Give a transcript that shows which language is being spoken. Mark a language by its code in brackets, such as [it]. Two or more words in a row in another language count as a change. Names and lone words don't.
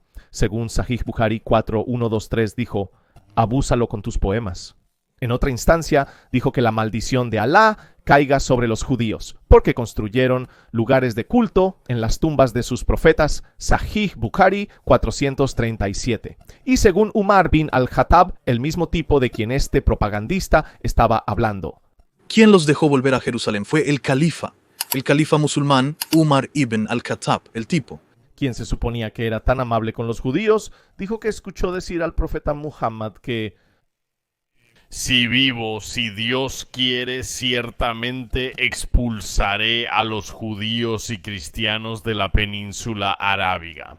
[es] Según Sahih Bukhari 4123 dijo, abúsalo con tus poemas. En otra instancia, dijo que la maldición de Alá caiga sobre los judíos, porque construyeron lugares de culto en las tumbas de sus profetas. Sahih Bukhari 437. Y según Umar bin al-Khattab, el mismo tipo de quien este propagandista estaba hablando. ¿Quién los dejó volver a Jerusalén? Fue el califa musulmán Umar ibn al-Khattab, el tipo. Quien se suponía que era tan amable con los judíos, dijo que escuchó decir al profeta Muhammad que si vivo, si Dios quiere, ciertamente expulsaré a los judíos y cristianos de la península arábiga.